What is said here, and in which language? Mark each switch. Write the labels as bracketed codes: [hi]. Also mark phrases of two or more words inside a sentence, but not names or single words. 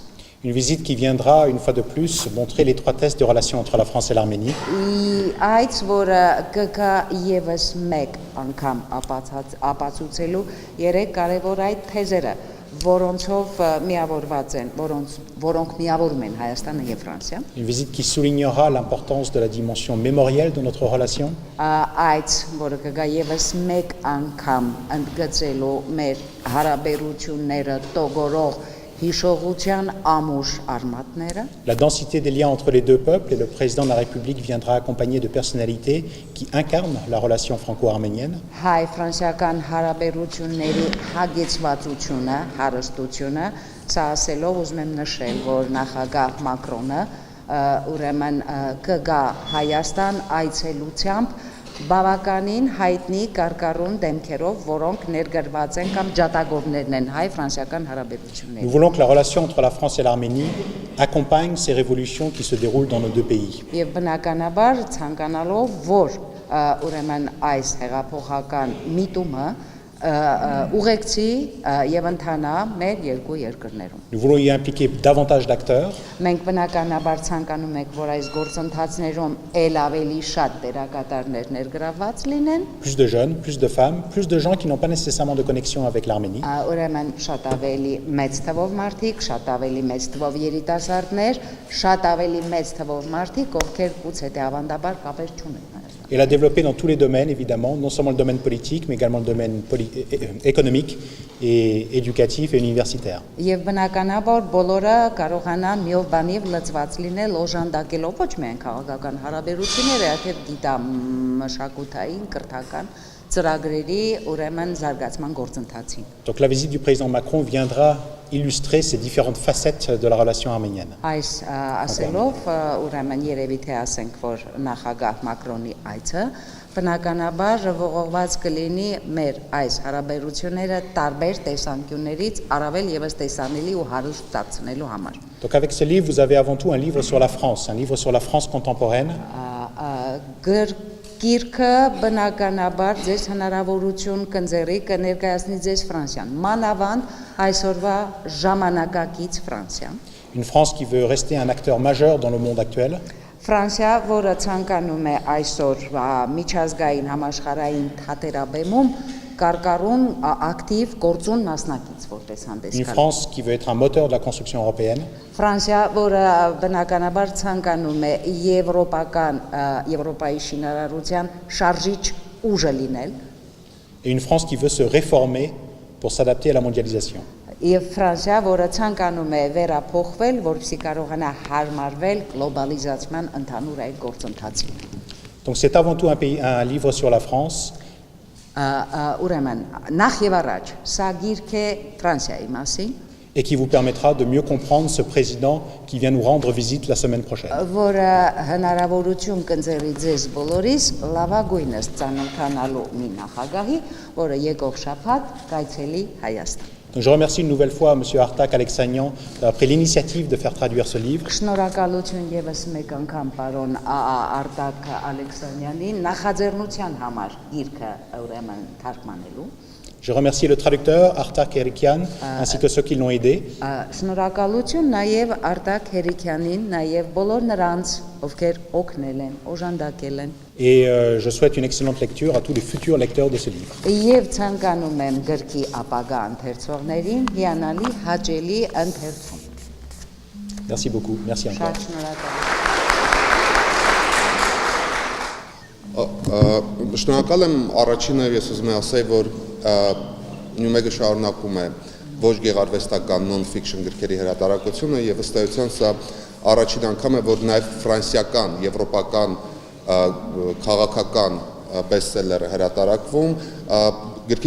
[fr] Une visite qui viendra, une fois de plus, montrer l'étroitesse des relations entre la France et l'Arménie. [hy] Այց, որը կգա եւս մեկ անգամ ապացուցելու երեք կարևոր այդ թեզերը, որոնցով միավորված են, որոնք միավորում են Հայաստանը եւ Ֆրանսիան։ [fr] Une visite qui soulignera l'importance de la dimension mémorielle de notre relation, [hy] Այդ որը կգա եւս մեկ անգամ ընդգծելու մեր հարաբերությունները տողորող հիշողության ամուր արմատները, [fr] la densité des liens entre les deux peuples, et le président de la République viendra accompagné de personnalités qui incarnent la relation franco-arménienne. [hy] հայ-ֆրանսիական հարաբերությունների հագեցվածությունը, հարստությունը, սա ասելով ուզում եմ նշել, որ նախագահ Մակրոնը ուրեմն կգա Հայաստան այցելությամբ բավականին հայտնի կարկառուն դեմքերով, որոնք ներգրված են կամ ջատագովներն են հայ-ֆրանսիական [fr] Nous [hy] հարաբերությունների։ [fr] voulons que la relation entre la France et l'Arménie accompagne ces révolutions qui se déroulent dans nos deux pays. [hy] Եվ բնականաբար ցանկանալով, որ ուրեմն այս հեղափոխական միտումը ուղեկցի եւ ընթանա մեր երկու երկրներում։ [fr] Nous voulons y impliquer davantage d'acteurs, [hy] Մենք բնականաբար ցանկանում ենք, որ այս գործընթացներում ել ավելի շատ դերակատարներ ներգրավված լինեն, [fr] plus de jeunes, plus de femmes, plus de gens qui n'ont pas nécessairement de connexion avec l'Arménie. [hy] ուրեմն շատ ավելի մեծ թվով մարդիկ, շատ ավելի մեծ թվով երիտասարդներ, շատ ավելի մեծ թվով մարդիկ, ովքեր գուցե թե ավանդաբար կապեր չունեն։ [fr] Et la développer dans tous les domaines, évidemment, non seulement le domaine politique, mais également le domaine économique et éducatif et universitaire. [hy] Եվ բնականաբար բոլորը կարողանան միով բանիվ լծված լինել օժանդակելով ոչ միայն քաղաքական հարաբերությունները, այլ գիտամշակութային, կրթական ծրագրերի ուրեմն զարգացման գործընթացին։ [fr] Donc la visite du président Macron viendra illustrer ces différentes facettes de la relation arménienne. [hy] Այս ասելով ուրեմն երևի թե ասենք, որ նախագահ Մակրոնի այցը բնականաբար ողողված կլինի մեր այս հարաբերությունները տարբեր տեսանկյուններից առավել եւս տեսանելի ու հարուստ դարձնելու համար։ [fr] Donc avec ce livre, vous avez avant tout un livre sur la France, un livre sur la France contemporaine, [hy] Գիրքը բնականաբար ձեզ հնարավորություն կընձեռի կներկայացնի ձեզ Ֆրանսիան, մանավանդ այսօրվա ժամանակակից Ֆրանսիան։ [fr] une France qui veut rester un acteur majeur dans le monde actuel, [hy] Ֆրանսիա, որը ցանկանում է այսօր միջազգային համաշխարհային թատերաբեմում կարկառուն ակտիվ գործուն մասնակից որպես հանդես [fr] une [hy] գալ։ [fr] France qui veut être un moteur de la construction européenne, [hy] Ֆրանսիա, որը բնականաբար ցանկանում է Եվրոպայի շինարարության շարժիչ ուժը լինել, [fr] et une France qui veut se réformer pour s'adapter à la mondialisation. [hy] եւ Ֆրանսիա, որը ցանկանում է վերափոխվել, որպեսզի կարողանա հարմարվել գլոբալիզացման ընդհանուր այդ գործընթացին։ [fr] Donc c'est avant tout un livre sur la France, [hy] Ուրեմն նախ եւ առաջ սա գիրք է Ֆրանսիայի մասին, [fr] et qui vous permettra de mieux comprendre ce président qui vient nous rendre visite la semaine prochaine. [hy] որը հնարավորություն կընձեռի ձեզ բոլորիս լավագույնս ծանոթանալու մի նախագահի, որը եկող շաբաթ կայցելի Հայաստան։ [fr] Donc je remercie une nouvelle fois M. Artak Alexanian d'avoir pris l'initiative de faire traduire ce livre. [hy] Շնորհակալություն եւս մեկ անգամ պարոն Արտակ Ալեքսանյանին նախաձեռնության համար գիրքը ուրեմն թարգմանելու։ [fr] Je remercie le traducteur Artak Erikian ainsi que ceux qui l'ont aidé. [hy] Շնորհակալություն նաև Արտակ Հերիկյանին, նաև բոլոր նրանց, ովքեր օգնել են, օժանդակել են։ [fr] Et je souhaite une excellente lecture à tous les futurs lecteurs de ce livre. [hy] Եվ ցանկանում եմ գրքի ապագա ընթերցողներին հիանալի հաճելի ընթերցում։ [fr] Merci beaucoup. Merci encore. [hy] Շատ շնորհակալ եմ։ Շնորհակալ եմ առաջինը ես ուզում եմ ասել, որ Նյումեգը շարունակում է ոչ գեղարվեստական non-fiction գրքերի հրատարակությունը եւ ըստ էության սա առաջին անգամ է, որ նաեւ ֆրանսիական, եվրոպական քաղաքական բեսթսելերը հրատարակվում, գրքի